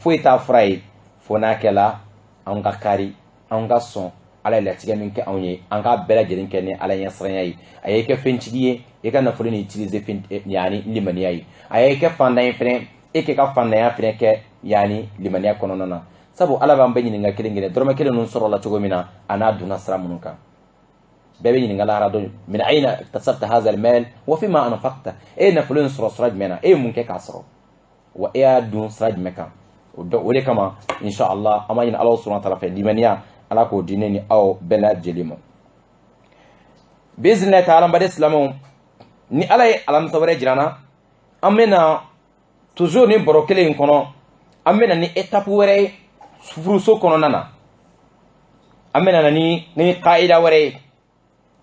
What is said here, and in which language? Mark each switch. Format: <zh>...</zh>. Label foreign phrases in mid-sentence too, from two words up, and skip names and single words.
<bm>foyi t'a fura ye fo n'a kɛla an ka kari an ka sɔn ala ye latigɛ min kɛ anw ye an k'a bɛɛ lajɛlen kɛ ni ala ɲɛsiranya ye a ye kɛ fɛntigi ye i ka nafolo ni utiliser yani limaniya ye a ye kɛ fantan ye fɛnɛ e kɛ ka fantanya fɛnɛ kɛ yani limaniya kɔnɔna na sabu ala b'an bɛɛ ɲininka kelen kelen dɔrɔmɛ kelen ninnu sɔrɔ la cogo min na a n'a donna sira minnu kan bɛɛ bɛ ɲininka lahara don min</bm> <ar>أين اكتسبت هذا المال وفيما أنفقت</ar> <bm>e nafolo in sɔrɔ sira jumɛn na e ye mun kɛ k'a sɔrɔ wa e y'a dun sira jumɛn kan o de kama inshallah an b'a ɲini ala</bm> <ar>سبحانه وتعالى</ar> <bm>fɛ limaniya ala k'o di ne ni aw bɛɛ lajɛlen ma</bm> <ar>بإذن الله تعالى</ar> <bm>n baden silamɛw ni ala ye alamisa wɛrɛ jira n na an bɛna toujours ni baro kelen in kɔnɔ an bɛna ni étape wɛrɛ ye furuso kɔnɔna na an bɛna ni qaida wɛrɛ ye</bm>